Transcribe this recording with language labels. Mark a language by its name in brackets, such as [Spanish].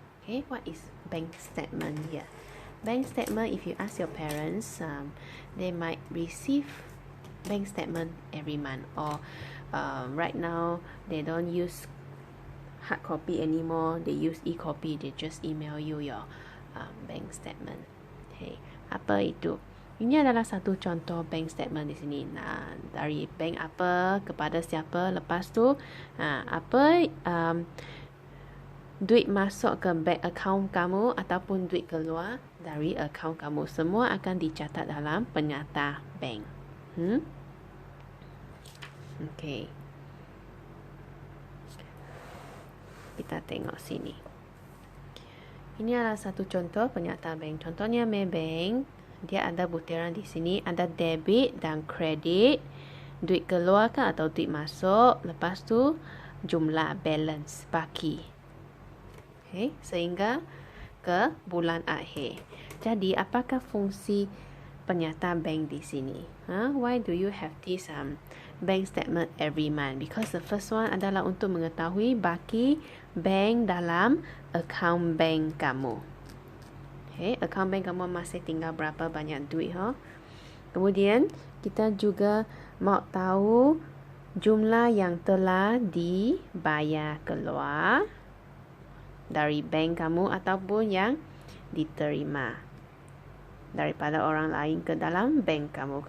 [English] Okay, what is bank statement here? Bank statement, if you ask your parents, they might receive bank statement every month, or right now they don't use hard copy anymore, they use e-copy, they just email you your bank statement. [Malay] Okay, apa itu? Ini adalah satu contoh bank statement di sini. Nah, dari bank apa kepada siapa, lepas tu apa duit masuk ke bank account kamu ataupun duit keluar dari account kamu, semua akan dicatat dalam penyata bank. Okay. Kita tengok sini. Ini adalah satu contoh penyata bank. Contohnya Maybank. Dia ada butiran di sini, ada debit dan kredit, duit keluar kan atau duit masuk, lepas tu jumlah balance baki. Okay, sehingga ke bulan akhir. Jadi apakah fungsi penyata bank di sini? [English] Why do you have this bank statement every month? Because the first one [Malay] adalah untuk mengetahui baki bank dalam account bank kamu. Okay, account bank kamu masih tinggal berapa banyak duit. Kemudian kita juga mau tahu jumlah yang telah dibayar keluar dari bank kamu ataupun yang diterima daripada orang lain ke dalam bank kamu.